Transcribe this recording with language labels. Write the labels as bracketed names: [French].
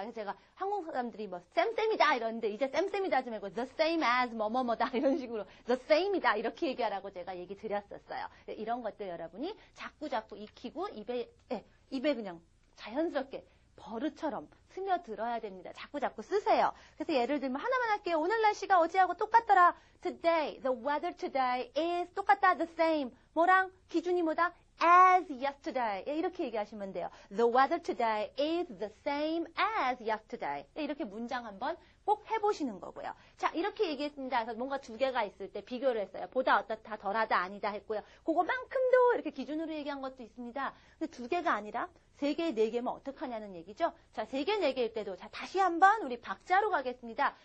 [Korean] 그래서 제가 한국 사람들이 뭐 쌤쌤이다 이러는데 이제 쌤쌤이다 하지 말고 [English] the same as [Korean] 뭐뭐뭐다 이런 식으로 the same이다 이렇게 얘기하라고 제가 얘기 드렸었어요. 이런 것들 여러분이 자꾸 익히고 입에 그냥 자연스럽게 버릇처럼 스며들어야 됩니다. 자꾸 쓰세요. 그래서 예를 들면 하나만 할게요. 오늘 날씨가 어제하고 똑같더라. [English] Today, the weather today is [Korean] 똑같다. [English] The same. [Korean] 뭐랑 기준이 뭐다? [English] as yesterday. [Korean] 이렇게 얘기하시면 돼요. [English] The weather today is the same as yesterday. [Korean] 이렇게 문장 한번 꼭 해보시는 거고요. 자, 이렇게 얘기했습니다. 그래서 뭔가 두 개가 있을 때 비교를 했어요. 보다 어떻다, 덜하다, 아니다 했고요. 그거만큼도 이렇게 기준으로 얘기한 것도 있습니다. 근데 두 개가 아니라 3개, 4개면 어떡하냐는 얘기죠. 자, 3개, 4개일 때도 자 다시 한번 우리 박자로 가겠습니다.